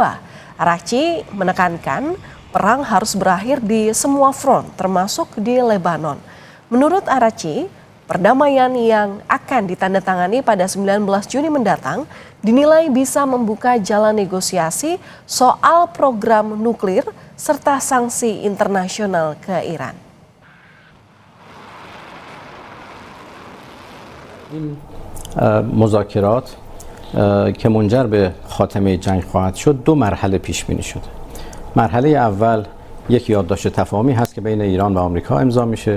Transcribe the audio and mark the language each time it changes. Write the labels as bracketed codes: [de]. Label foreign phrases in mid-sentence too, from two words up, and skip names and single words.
[id] Araghchi menekankan perang harus berakhir di semua front, termasuk di Lebanon. Menurut Araghchi, perdamaian yang akan ditandatangani pada 19 Juni mendatang dinilai bisa membuka jalan negosiasi soal program nuklir serta sanksi internasional ke Iran. [fa] مذاکرات که منجر به خاتمه جنگ خواهد شد دو مرحله پیش بینی شده. مرحله اول یک یادداشت تفاهمی هست که بین ایران و آمریکا امضا میشه.